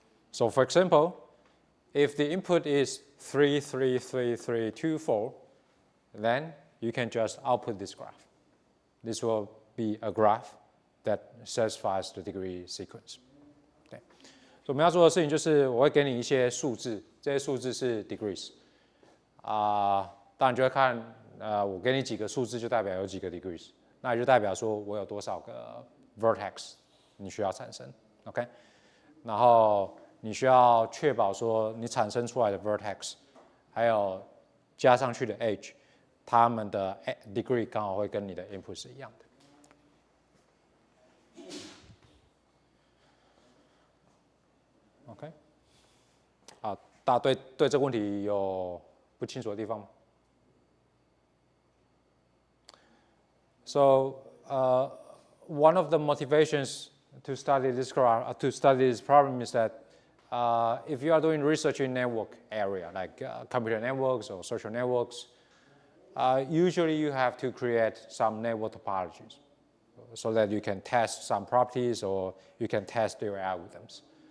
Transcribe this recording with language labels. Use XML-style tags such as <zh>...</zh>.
<en>So for example, if the input is 3, 3, 3, 3, 2, 4, then you can just output this graph. This will be a graph that satisfies the degree sequence. Okay.</en> <zh>所以我们要做的事情就是我会给你一些数字，这些数字是 degrees 当然就会看我给你几个数字就代表有几个 degrees， 那也就代表说我有多少个 vertex 你需要产生 ，OK？然后你需要确保说你产生出来的 vertex 还有加上去的 edge， 它们的 degree 刚好会跟你的 input 是一样的。 OK， 大家对这个问题有不清楚的地方吗？</zh> <en>So one of the motivations to study this problem is that if you are doing research in network area like computer networks or social networks, usually you have to create some network topologies so that you can test some properties or you can test your algorithms.</en>